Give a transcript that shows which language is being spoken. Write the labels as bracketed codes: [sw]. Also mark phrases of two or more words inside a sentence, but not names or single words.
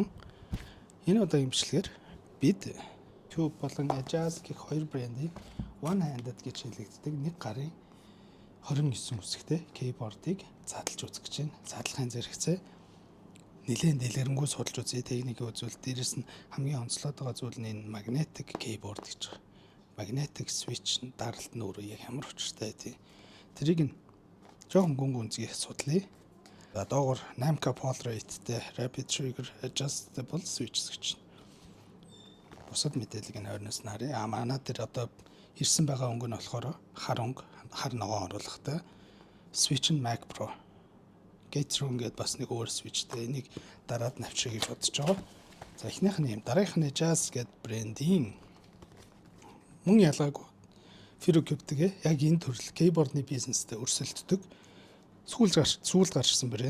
[mn] Энэ удаагийн бичлэгээр бид Cube болон Ajaz гэх хоёр брендийн [en] One Handed [mn] гэж хэлэгддэг нэг гарын 29 үсэгтэй кейбордыг задлж үзэх гэж байна. Задлахын зэрэгцээ нэлээд дэлгэрэнгүй судалж үзье. Техникийн үзүүлэлт дээрээс нь хамгийн онцлоод байгаа зүйл нь энэ [en] magnetic keyboard [mn] гэж байна. [en] Magnetic switch [mn] даралт нь өөрөө яг ямар учиртай тий. Тэрийг нь жоохон гүн гүнзгий судлаа. Доогоор 8K [en] pole rate- [mn] тэй [en] rapid trigger adjustable switch [mn] гэж. Бусад мэдээллийг нь ойрноос нь харъя. Манай дээр одоо ирсэн байгаа өнгө нь болохоор хар өнгө, хар ногоон оруулахтай. Switch нь Mac Pro. Gateroom гэдээ бас нэг өөр switchтэй. Энийг дараад навчрах гэж бодож байгаа. За эхнийх нь юм. Дараагийнх нь Ajaz гэдэг брендийн мөн ялгаагүй FuryCube-тэй яг энэ төрөл кейбордны бизнестэй өрсөлддөг сүүл гарчсан брэнд.